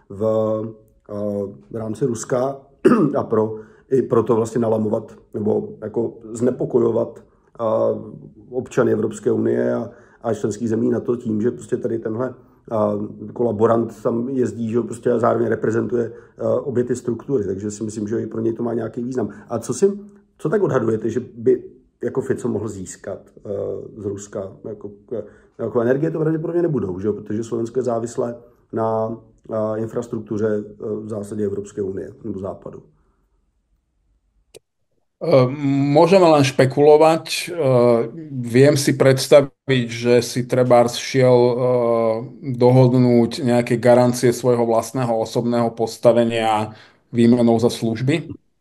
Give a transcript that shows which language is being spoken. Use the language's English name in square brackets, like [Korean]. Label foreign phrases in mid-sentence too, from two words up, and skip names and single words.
[Czech] v rámci Ruska a i proto vlastně nalamovat nebo jako znepokojovat občany Evropské unie a členských zemí na to tím, že prostě tady tenhle kolaborant tam jezdí, že prostě a zároveň reprezentuje obě ty struktury, takže si myslím, že i pro něj to má nějaký význam. A co tak odhadujete, že by jako Fico mohl získat z Ruska? Jako energie to pravděpodobně nebudou, že? Protože Slovensko je závislé na infrastruktuře v zásadě Evropské unie nebo západu. [Slovak] Môžeme len špekulovať. Viem si predstaviť, že si trebárs šiel dohodnúť nejaké garancie svojho vlastného osobného postavenia výmenou za služby.